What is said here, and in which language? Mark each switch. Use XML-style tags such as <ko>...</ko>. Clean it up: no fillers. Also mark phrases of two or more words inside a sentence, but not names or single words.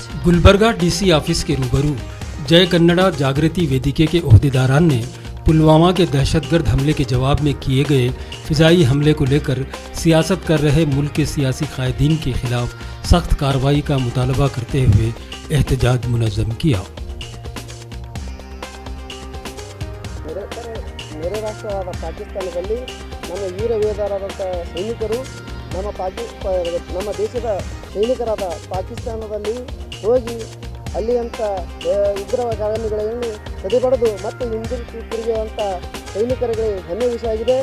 <ur>گلبرگہ ڈی سی آفس کے روبرو جے کنڑا جاگرتی ویدیکے کے عہدیداران نے پلوامہ کے دہشتگرد حملے کے جواب میں کیے گئے فضائی حملے کو لے کر سیاست کر رہے ملک کے سیاسی قائدین کے خلاف سخت کارروائی کا مطالبہ کرتے ہوئے احتجاج منظم کیا.</ur> <kn>ನೆರೆ ರಾಷ್ಟ್ರವಾದ ಪಾಕಿಸ್ತಾನದಲ್ಲಿ ನಮ್ಮ ವೀರ ಯೋಧರಾದಂಥ ಸೈನಿಕರು ನಮ್ಮ ದೇಶದ ಸೈನಿಕರಾದ ಪಾಕಿಸ್ತಾನದಲ್ಲಿ ಹೋಗಿ ಅಲ್ಲಿಯಂಥ ಉಗ್ರಗಾಮಿಗಳನ್ನು ಸದೆಬಡಿದು ಮತ್ತು ಹಿಂದಿರುಗಿರುವಂಥ ಸೈನಿಕರಿಗೆ ಹೆಮ್ಮೆ ವಿಷಯ ಆಗಿದೆ.</kn>